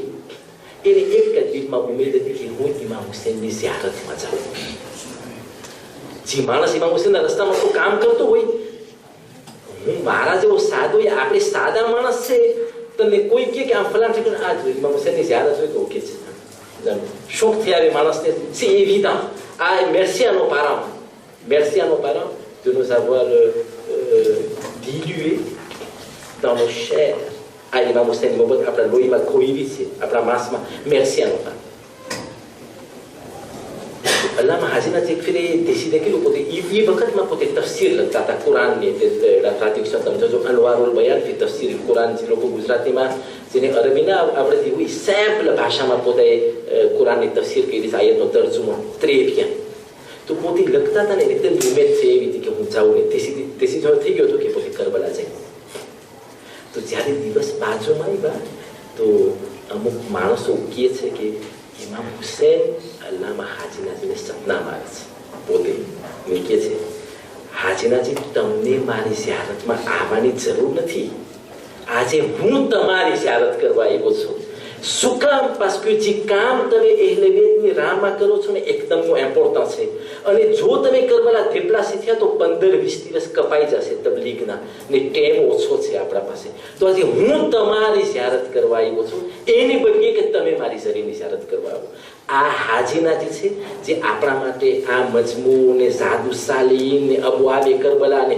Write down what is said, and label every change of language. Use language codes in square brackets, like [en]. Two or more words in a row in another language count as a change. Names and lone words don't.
[gu] એને એક જ દિલમાં ઉમેદ હતી કે હું ઇમામ હુસૈનની ઝિયારતમાં જાઉં. જે માણસ ઇમામ હુસૈનના રસ્તામાં કોઈ કામ કરતો હોય, હું મારા જેવો સાદો, આપણે સાદા માણસ છે, તમને કોઈ કે આમ ફલાણ ઠેકાણે આ જોઈ ઇમામ હુસૈનની ઝિયારત હોય તો ઓકે છે. શોખ થયા માણસને [fr] c'est évident. Ah, merci à nos parents. Merci à nos parents de nous avoir dilués dans nos chairs. Ah, Imam Hussein, [gu] આપણા લોહીમાં ખોઈ છે, આપણા માંસમાં. [fr] Merci à nos parents. [gu] અલ્લામા હાજી નજીક ફિર દેશી કે લોકો એ વખતમાં પોતે તફસીર લખતા હતા કુરાનની [fr] la traduction [gu] તમે જોજો અનવારુલ બયાન ફી તફસીર કુરાન જે લોકો ગુજરાતીમાં જેને અરબીના આવડતી હોય સિમ્પલ ભાષામાં પોતે કુરાનની તફસીર કરી આયતનો તર્જુમો ત્રેવિયા તો પોતે લખતા હતા ને એકદમ લિમિટ છે એવી હતી કે હું જાઉં ને દેશી જો થઈ ગયો હતો કે પોતે કરબલા જાય તો જ્યારે દિવસ બાજુમાં આવ્યા તો અમુક માણસો કહે છે કે ઇમામ હુસૈન અલ્લામા હાજીનાજીને સપનામાં આવે છે પોતે મેં કહે છે હાજીનાજી તમને મારી ઝિયારતમાં આવવાની જરૂર નથી આજે હું તમારી ઝિયારત કરવા આવ્યો છું શું કામ [fr] parce que [gu] જે કામ તમે એહલેવેતની રાહમાં કરો છો ને એકદમનું ઇમ્પોર્ટન્ટ છે અને જો તમે કરબલા દેપ્લાસી થયા તો 15-20 દિવસ કપાઈ જશે તબલીગના ને ટાઈમ ઓછો છે આપણા પાસે તો આજે હું તમારી ઝિયારત કરવા આવ્યો છું એની બદલે કે તમે મારી શરીરની ઝિયારત કરવા આવો આ હાજીનાજી છે જે આપણા માટે આ મજમુ ને જાદુ સાલીમ ને અબવાબે કરબલા ને